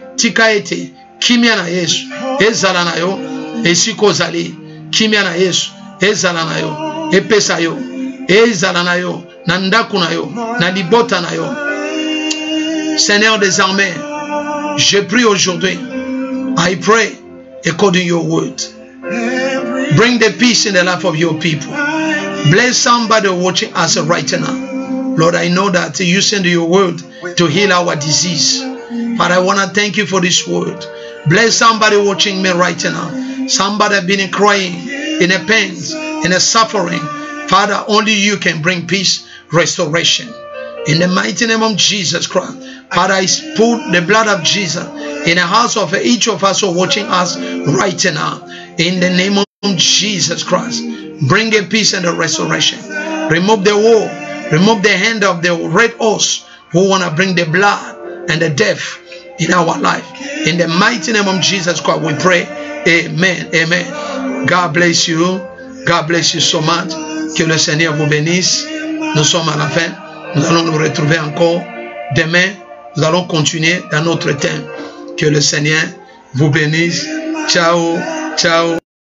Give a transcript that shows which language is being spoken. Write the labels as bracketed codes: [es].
[ln] Tika ete kimia na Yesu ezala na yo esiko zali kimia na Yesu ezala na yo epesa yo ezala na yo na ndaku na yo na libota na yo. [fr] Seigneur des armées, je prie aujourd'hui. [en] I pray according to your word. Bring the peace in the life of your people. Bless somebody watching us right now. Lord, I know that you send your word to heal our disease. But I want to thank you for this word. Bless somebody watching me right now. Somebody has been crying, in a pain, in a suffering. Father, only you can bring peace, restoration. In the mighty name of Jesus Christ, Father, I put the blood of Jesus in the house of each of us who are watching us right now. In the name of Jesus Christ, bring a peace and a restoration. Remove the war, remove the hand of the red horse who want to bring the blood and the death in our life. In the mighty name of Jesus Christ, we pray. Amen. Amen. God bless you. God bless you so much. [fr] Que le Seigneur vous bénisse. Nous sommes à la fin. Nous allons nous retrouver encore demain. Nous allons continuer dans notre thème. Que le Seigneur vous bénisse. Ciao. Ciao.